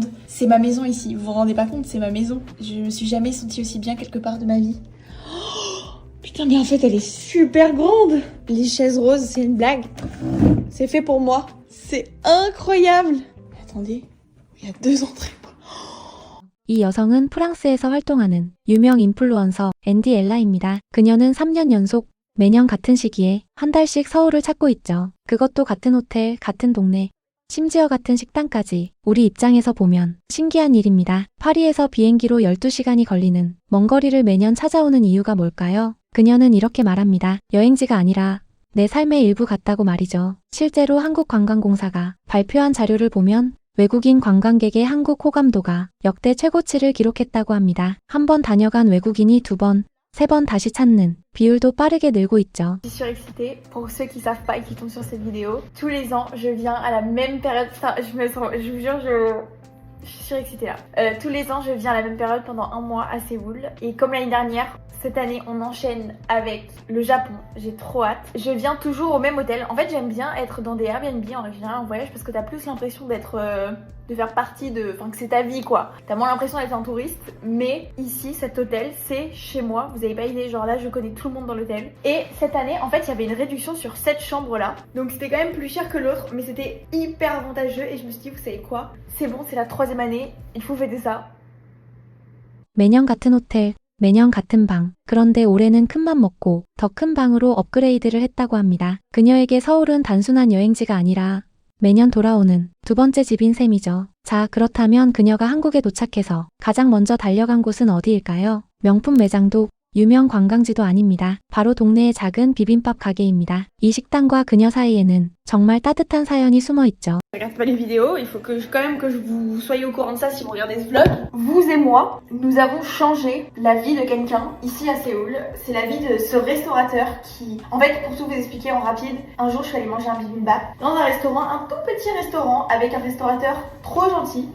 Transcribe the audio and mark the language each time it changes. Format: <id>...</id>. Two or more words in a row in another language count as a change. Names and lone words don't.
<fr>C'est ma maison ici, vous vous rendez pas compte, c'est ma maison. Je me suis jamais sentie aussi bien quelque part de ma vie. Oh, putain mais en fait elle est super grande! Les chaises roses c'est une blague. C'est fait pour moi. C'est incroyable! Attendez, il y a 2 entrées.</fr> <ko>이 여성은 프랑스에서 활동하는 유명 인플루언서 앤디 엘라입니다. 그녀는 3년 연속 매년 같은 시기에 한 달씩 서울을 찾고 있죠. 그것도 같은 호텔, 같은 동네, 심지어 같은 식당까지. 우리 입장에서 보면 신기한 일입니다. 파리에서 비행기로 12시간이 걸리는 먼 거리를 매년 찾아오는 이유가 뭘까요? 그녀는 이렇게 말합니다. 여행지가 아니라 내 삶의 일부 같다고 말이죠. 실제로 한국관광공사가 발표한 자료를 보면 외국인 관광객의 한국 호감도가 역대 최고치를 기록했다고 합니다. 한 번 다녀간 외국인이 2번, 3번 다시 찾는 비율도 빠르게 늘고 있죠.</ko> <fr>Je suis surexcitée. Pour ceux qui savent pas et qui tombent sur cette vidéo, tous les ans, je viens à la même période. Enfin, je vous jure, je suis surexcitée là. Tous les ans, je viens à la même période pendant 1 mois à Séoul. Et comme l'année dernière, cette année, on enchaîne avec le Japon. J'ai trop hâte. Je viens toujours au même hôtel. En fait, j'aime bien être dans des Airbnb en général en voyage parce que t'as plus l'impression d'être, de faire partie de, enfin que c'est ta vie quoi. T'as moins l'impression d'être un touriste. Mais ici, cet hôtel, c'est chez moi. Vous avez pas idée. Genre là, je connais tout le monde dans l'hôtel. Et cette année, en fait, il y avait une réduction sur cette chambre là. Donc c'était quand même plus cher que l'autre, mais c'était hyper avantageux. Et je me suis dit, vous savez quoi? C'est bon, c'est la 3e année. Il faut fêter ça.</fr> <ko>매년 같은 호텔, 매년 같은 방. 그런데 올해는 큰맘 먹고 더 큰 방으로 업그레이드를 했다고 합니다. 그녀에게 서울은 단순한 여행지가 아니라 매년 돌아오는 2번째 집인 셈이죠. 자, 그렇다면 그녀가 한국에 도착해서 가장 먼저 달려간 곳은 어디일까요? 명품 매장도 유명 관광지도 아닙니다. 바로 동네의 작은 비빔밥 가게입니다. 이 식당과 그녀 사이에는 정말 따뜻한 사연이 숨어 있죠.</ko> <fr>Je regarde pas les vidéos, il faut que quand même que vous soyez au courant de ça si vous regardez ce vlog. Vous et moi, nous avons changé la vie de quelqu'un ici à Séoul. C'est la vie de ce restaurateur qui... En fait, pour tout vous expliquer en rapide, un jour je suis allée manger un bibimbap dans un restaurant, un tout petit restaurant avec un restaurateur trop gentil.</fr>